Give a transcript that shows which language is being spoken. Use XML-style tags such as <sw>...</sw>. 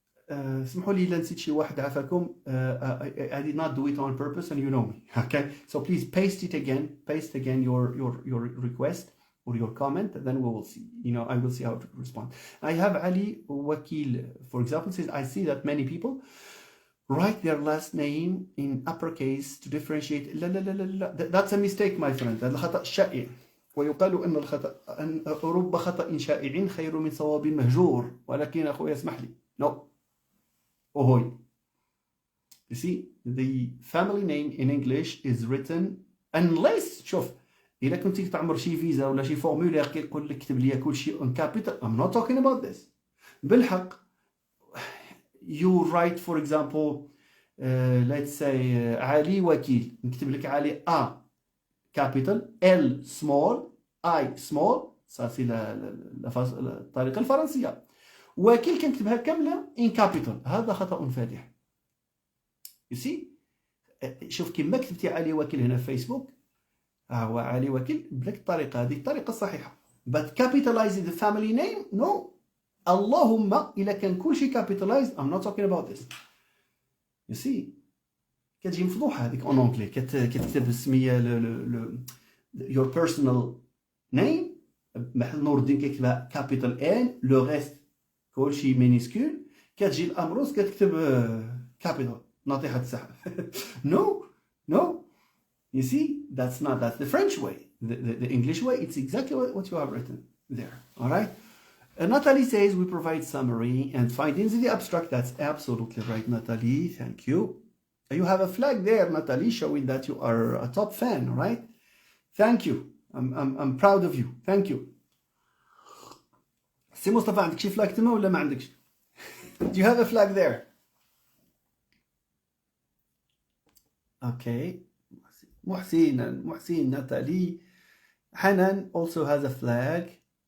<ar>اسمحوا لي إلا نسيت شي واحد عافاكم.</ar> <en>I did not do it on purpose, and you know me. Okay, so please paste again your request or your comment, and then we will see. I will see how to respond. I have Ali Wakil, for example, says, I see that many people write their last name in uppercase to differentiate.</en> <ar>لا لا لا لا,</ar> <en>that's a mistake, my friend.</en> <ar>هذا الخطأ شائع. ويقال أن رب خطأ شائع خير من صواب مهجور. ولكن أخويا اسمح لي.</ar> <en>No.</en> <ar>Ohoy.</ar> <en>You see, the family name in English is written unless,</en> <ar>شوف, إذا كنت تعمر شي فيزا ولا شي فورمولير كيقول لك كتب لي كل شيء</ar> <en>on capital, I'm not talking about this.</en> <ar>بالحق,</ar> <en>you write, for example, let's say علي وكيل,</en> <ar>نكتب لك علي</ar> <en>A capital, L small, I small,</en> <fr>ça c'est</fr> <ar>الطريقة الفرنسية. وكيل كنكتبها كاملة</ar> <en>in capital.</en> <ar>هذا خطأ فادح.</ar> <en>You see,</en> <ar>شوف كيما كتبتي علي وكيل هنا في فيسبوك, هو علي وكيل بلك الطريقة هذه الطريقة الصحيحة.</ar> <en>But capitalizing the family name, no.</en> <ar>اللهم إلا كان كل شيء</ar> <en>capitalized, I'm not talking about this. You see,</en> <ar>كتجي مفضوحة هذيك</ar> <fr>en anglais.</fr> <ar>كتكتب السمية</ar> <en>your personal name,</en> <ar>محل نور الدين كيكتبها capital N,</ar> <fr>le reste</fr> <ar>كل شيء minuscule. كتجي الأمروس كتكتب capital, ناطحة السحاب.</ar> <en>No. You see, that's the French way. The English way, it's exactly what you have written there. All right. Natalie says we provide summary and findings in the abstract. That's absolutely right, Natalie. Thank you. You have a flag there, Natalie, showing that you are a top fan, right? Thank you. I'm proud of you. Thank you.</en> <ar>سي مصطفى, عندك شي فلاج تما ولا ما عندكش?</ar> <en>Do you have a flag there? Okay. Muhsin, Natalie. Hanan also has a flag.</en>